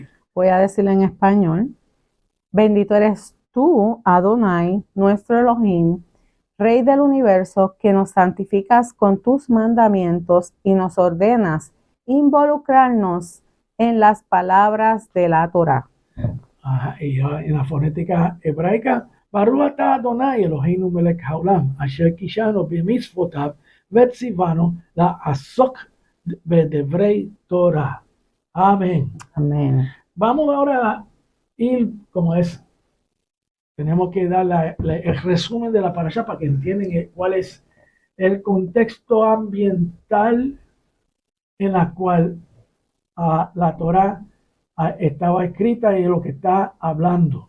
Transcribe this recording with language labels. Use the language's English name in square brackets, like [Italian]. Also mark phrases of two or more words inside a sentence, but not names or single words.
[Spanish] Voy a decirlo en español. Bendito eres tú, Adonai, nuestro Elohim, Rey del universo, que nos santificas con tus mandamientos y nos ordenas involucrarnos en las palabras de la Torah. Ajá, y en la fonética hebraica, [Hebrew] ברוך אתה אדוני אלוהינו מלך העולם, אשר קדשנו במצוותיו וצוונו לעסוק בדברי תורה. [Spanish] Amén. Amén. Vamos ahora a ir, como es, tenemos que dar el resumen de la parasha para que entiendan cuál es el contexto ambiental en la cual la Torah estaba escrita y de lo que está hablando.